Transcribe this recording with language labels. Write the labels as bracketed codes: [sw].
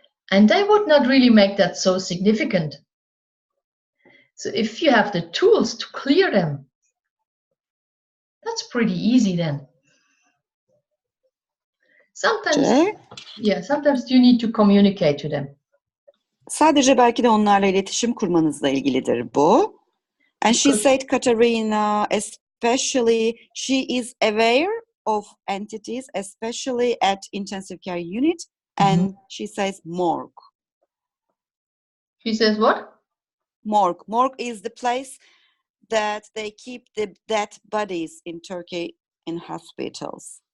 [en] And they would not really make that so significant. So if you have the tools to clear them, that's pretty easy then. Sometimes you need to communicate to them. [tr] Sadece belki de onlarla iletişim kurmanızla ilgilidir bu. [en] And she said, Katharina, especially she is aware of entities, especially at intensive care unit, and she says morgue. She says what? Morgue. Morgue is the place that they keep the dead bodies in Turkey in hospitals.